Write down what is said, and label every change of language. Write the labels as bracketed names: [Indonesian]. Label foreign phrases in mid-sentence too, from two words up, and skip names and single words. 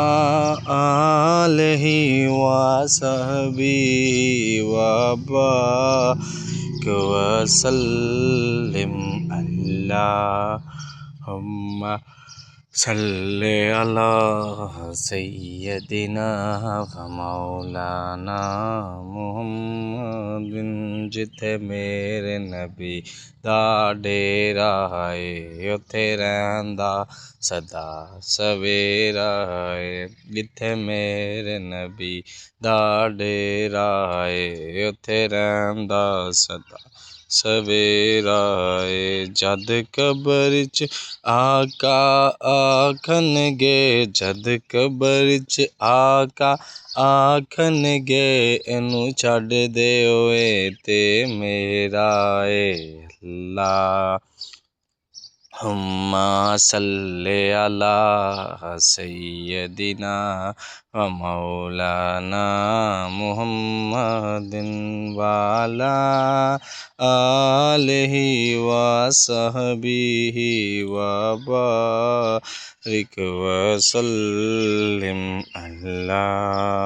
[Arabic] آله وصحبه وبارك وسلم اللهم صل على سيدنا ومولانا محمد. [Punjabi] جتھے میرے نبی دا ڈیرا ہے اوتھے رہندا سدا سویرا ہے. جتھے میرے نبی دا ڈیرا ہے اوتھے رہندا سدا سویرا ہے. جد قبر چ آقا آکھنگے جد قبر چ آقا آکھنگے اینوں چھڈ دے اوئے تے میرا اے [Arabic] اللهم صل على سيدنا ومولانا محمد وعلى آله وصحبه وبارك وسلم الله.